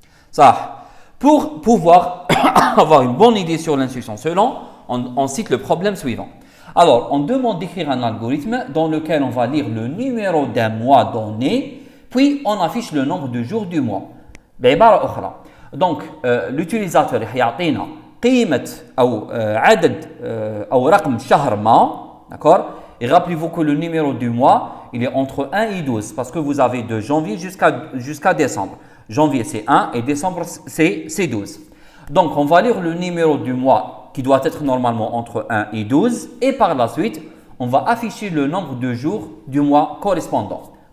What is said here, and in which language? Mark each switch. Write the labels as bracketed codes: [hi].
[fr] Ça, pour pouvoir avoir une bonne idée sur l'instruction selon, on cite le problème suivant. Alors, on demande d'écrire un algorithme dans lequel on va lire le numéro d'un mois donné, puis on affiche le nombre de jours du mois. [ar] بعبارة أخرى. [fr] Donc, l'utilisateur [ar] يعطينا قيمة أو عدد أو رقم شهر ما, [fr] d'accord? Et rappelez-vous que le numéro du mois, il est entre 1 et 12 parce que vous avez de janvier jusqu'à décembre. Janvier c'est 1 et décembre c'est 12. Donc, on va lire le numéro du mois qui doit être normalement entre 1 et 12 et par la suite, on va afficher le nombre de jours du mois correspondant.